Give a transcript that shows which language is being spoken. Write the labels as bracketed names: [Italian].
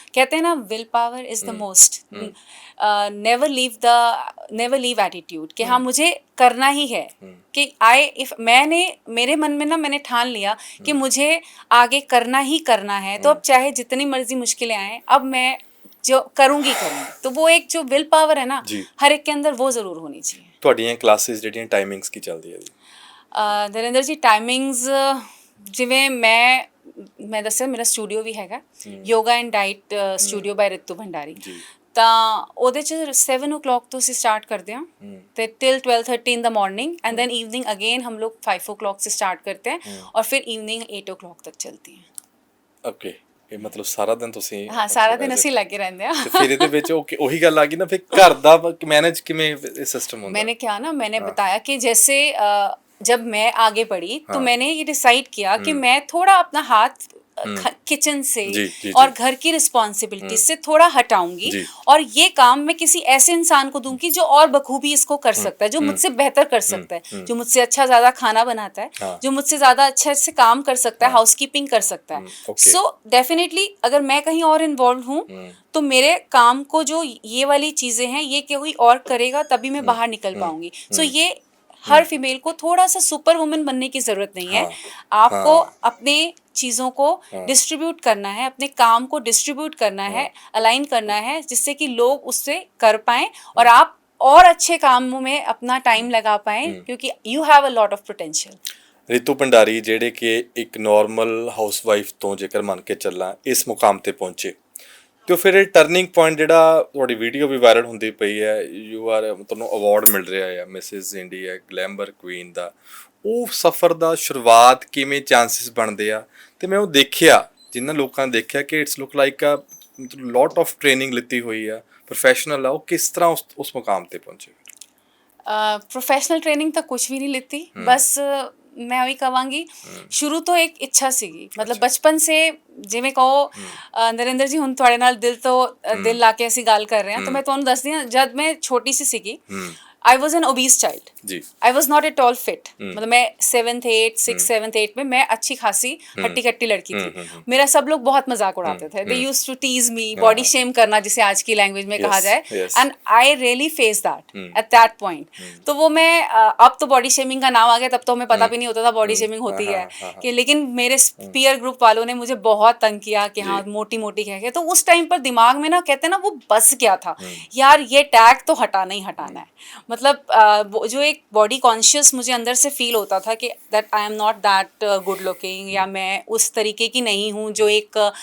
[Hindi] कहते हैं ना, [English] Will power is the most. Never leave attitude [Hindi] कि हाँ मुझे करना ही है. कि मेरे मन में ना मैंने ठान लिया कि मुझे आगे करना ही करना है, तो अब चाहे जितनी मर्जी मुश्किलें आए, अब मैं जो करूँगी. तो वो एक जो विल पावर है ना, हर एक के अंदर वो ज़रूर होनी चाहिए. [Punjabi] ਤੁਹਾਡੀਆਂ ਕਲਾਸਿਸ ਜਿਹੜੀਆਂ ਟਾਈਮਿੰਗਸ ਕੀ ਚੱਲਦੀ ਹੈ ਜੀ? ਨਰਿੰਦਰ ਜੀ, ਟਾਈਮਿੰਗਸ ਜਿਵੇਂ ਮੈਂ ਦੱਸਿਆ, ਮੇਰਾ ਸਟੂਡੀਓ ਵੀ ਹੈਗਾ, ਯੋਗਾ ਐਂਡ ਡਾਈਟ ਸਟੂਡੀਓ ਬਾਈ ਰਿਤੂ ਭੰਡਾਰੀ. ਤਾਂ ਉਹਦੇ 'ਚ 7 o'clock ਤੋਂ ਅਸੀਂ [Hindi] ਸਟਾर्ट करते हैं तो till 12:30 [English] in the morning, [Hindi] and then evening again हम लोग 5 o'clock से स्टार्ट करते हैं और फिर इवनिंग 8 o'clock तक चलती है. [Punjabi] ਓਕੇ. ਇਹ ਮਤਲਬ ਸਾਰਾ ਦਿਨ ਤੁਸੀਂ? ਹਾਂ, ਸਾਰਾ ਦਿਨ ਅਸੀਂ ਲੱਗੇ ਰਹਿੰਦੇ ਆ. ਫਿਰ ਇਹਦੇ ਵਿੱਚ ਉਹੀ ਗੱਲ ਆ ਗਈ ਨਾ, ਫਿਰ ਘਰ ਦਾ ਮੈਨੇਜ ਕਿਵੇਂ ਸਿਸਟਮ ਹੁੰਦਾ? [Hindi] मैंने क्या ना, मैंने बताया कि जैसे जब मैं आगे बढ़ी तो मैंने ये डिसाइड किया कि मैं थोड़ा अपना हाथ किचन से और घर की रिस्पॉन्सिबिलिटी से थोड़ा हटाऊंगी, और ये काम मैं किसी ऐसे इंसान को दूंगी जो और बखूबी इसको कर सकता है, जो मुझसे बेहतर कर सकता है, जो मुझसे अच्छा ज़्यादा खाना बनाता है, जो मुझसे ज़्यादा अच्छे से काम कर सकता है, हाउसकीपिंग कर सकता है. सो डेफिनेटली अगर मैं कहीं और इन्वॉल्व हूँ तो मेरे काम को जो ये वाली चीज़ें हैं ये कोई और करेगा, तभी मैं बाहर निकल पाऊंगी. सो ये हर फीमेल को थोड़ा सा सुपर वुमन बनने की ज़रूरत नहीं है. आपको अपने चीज़ों को डिस्ट्रीब्यूट करना है, अपने काम को डिस्ट्रीब्यूट करना है, अलाइन करना है, जिससे कि लोग उससे कर पाएँ और आप और अच्छे कामों में अपना टाइम लगा पाएँ, क्योंकि [English] You have a lot of potential. [Punjabi] Ritu Bhandari ਜਿਹੜੇ ਕਿ ਇੱਕ ਨੋਰਮਲ ਹਾਊਸਵਾਈਫ ਤੋਂ ਜੇਕਰ ਮੰਨ ਕੇ ਚੱਲਾਂ ਇਸ ਮੁਕਾਮ ਤੇ ਪਹੁੰਚੇ, ਤੇ ਫਿਰ ਇਹ ਟਰਨਿੰਗ ਪੁਆਇੰਟ ਜਿਹੜਾ ਤੁਹਾਡੀ ਵੀਡੀਓ ਵੀ ਵਾਇਰਲ ਹੁੰਦੀ ਪਈ ਹੈ, ਤੁਹਾਨੂੰ ਅਵਾਰਡ ਮਿਲ ਰਿਹਾ ਹੈ ਮਿਸਿਸ ਇੰਡੀਆ ਗਲੈਮਰ ਕੁਈਨ ਦਾ, ਉਹ ਸਫ਼ਰ ਦਾ ਸ਼ੁਰੂਆਤ ਕਿਵੇਂ ਚਾਂਸਿਸ ਬਣਦੇ ਆ? ਤੇ ਮੈਂ ਉਹ ਦੇਖਿਆ, ਜਿਨ੍ਹਾਂ ਲੋਕਾਂ ਨੇ ਦੇਖਿਆ ਕਿ [English] it's look like [Punjabi] ਆ ਮਤਲਬ ਲੋਟ ਆਫ ਟ੍ਰੇਨਿੰਗ ਲਿੱਤੀ ਹੋਈ ਆ, ਪ੍ਰੋਫੈਸ਼ਨਲ ਆ, ਉਹ ਕਿਸ ਤਰ੍ਹਾਂ ਉਸ ਮੁਕਾਮ ਤੇ ਪਹੁੰਚੇ? [Hindi] प्रोफेशनल ट्रेनिंग तो कुछ भी नहीं लेती, बस मैं वही कहांगी, शुरू तो एक [Punjabi] ਇੱਛਾ ਸੀਗੀ, ਮਤਲਬ ਬਚਪਨ ਸੇ, ਜਿਵੇਂ ਕਹੋ ਨਰਿੰਦਰ ਜੀ, ਹੁਣ ਤੁਹਾਡੇ ਨਾਲ ਦਿਲ ਲਾ ਕੇ ਅਸੀਂ ਗੱਲ ਕਰ ਰਹੇ ਹਾਂ, ਤਾਂ ਮੈਂ ਤੁਹਾਨੂੰ ਦੱਸਦੀ ਹਾਂ, ਜਦ ਮੈਂ ਛੋਟੀ ਸੀ ਸੀਗੀ, [English] I was an obese child [Hindi] ji [English] I was not at all fit [Hindi] मतलब मैं 7th 8th 6th 7th 8th में मैं अच्छी खासी हट्टी कट्टी लड़की थी मेरा सब लोग बहुत मजाक उड़ाते थे [English] they used to tease me [Hindi] body shame करना जिसे आज की लैंग्वेज में कहा जाए [English] and I really face that at that point [Hindi] तो वो मैं अब तो बॉडी शेमिंग का नाम आ गया तब तो हमें पता भी नहीं होता था बॉडी शेमिंग होती है कि लेकिन मेरे पीयर ग्रुप वालों ने मुझे बहुत तंग किया कि हाँ मोटी मोटी कह के तो उस टाइम पर दिमाग में ना कहते हैं ना वो बस गया था यार ये टैग तो हटाना ही हटाना है मतलब जो एक बॉडी कॉन्शियस मुझे अंदर से फील होता था कि [English] that I am not that good looking [Hindi] या मैं उस तरीके की नहीं हूँ जो एक